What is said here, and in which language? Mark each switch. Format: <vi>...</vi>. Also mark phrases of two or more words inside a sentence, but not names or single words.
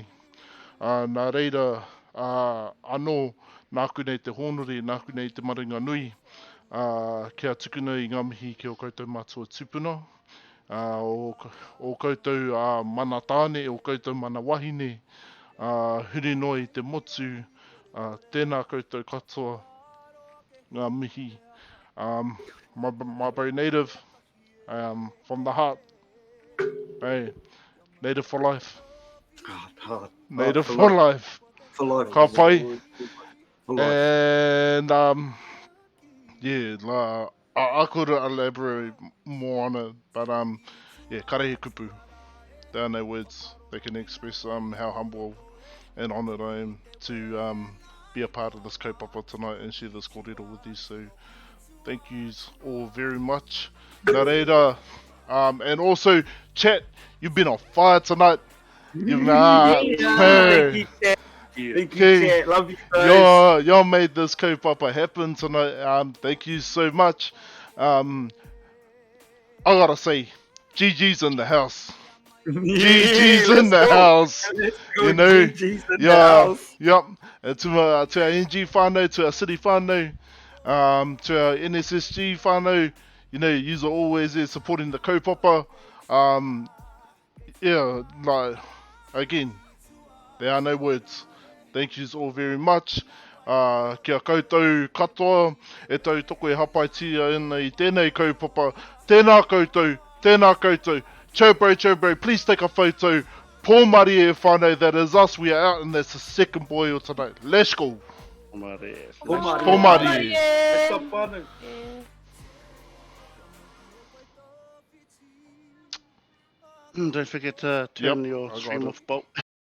<mi>Nā reira, anō nāku nei te honori, nāku nei te maringa nui, kia tukuna i ngā mihi ki o koutou mātua tupuna, o koutou mana tāne, o koutou mana wahine, huri noi te motu, tēnā koutou katoa, ngā mihi.</mi> <en>My very native, from the heart, hey, native for life. Native for life. For life.</en> <mi>Ka pai.</mi> <en>For life. And yeah, I could elaborate more on it, but yeah,</en> <mi>karahi kupu.</mi> <en>There are no words that can express how humble and honoured I am to be a part of this kaupapa tonight and share this kōrero with you. So thank you all very much.</en> <mi>Nā reira,</mi> <en>and also chat, you've been on fire tonight. You've Thank you, Chat. Thank you, Chat. Love you guys. Y'all made this kaupapa happen tonight. Thank you so much. I gotta say, GG's in the house. GG's in the house. You know, GG's in the house. Yep. And to our NG whānau, to our city whānau, to our NSSG whānau, you know, yous are always there supporting the kaupapa. Yeah, like, again, there are no words. Thank you all very much.</en> <mi>Kia koutou katoa, e tau toko e hapaitia i tēnei kaupapa. Tēnā koutou. Chobro,</mi> <en>please take a photo.</en> <mi>Pōmari e whānau,</mi> <en>that is us. We are out and that's the second boil tonight. Let's go. Pōmari. It's so fun. Don't forget to turn Yep, your I got stream it. off, Bolt.</en>